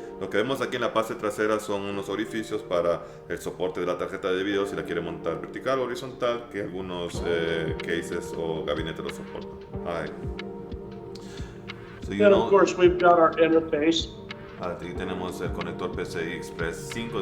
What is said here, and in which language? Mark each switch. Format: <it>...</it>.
<es>Lo que vemos aquí en la parte trasera son unos orificios para el soporte de la tarjeta de video si la quiere montar vertical o horizontal, que algunos cases o gabinetes lo soportan. Ahí. So</es> <en>And of course we've got our interface.</en> <es>Aquí tenemos el conector PCI Express 5.</es>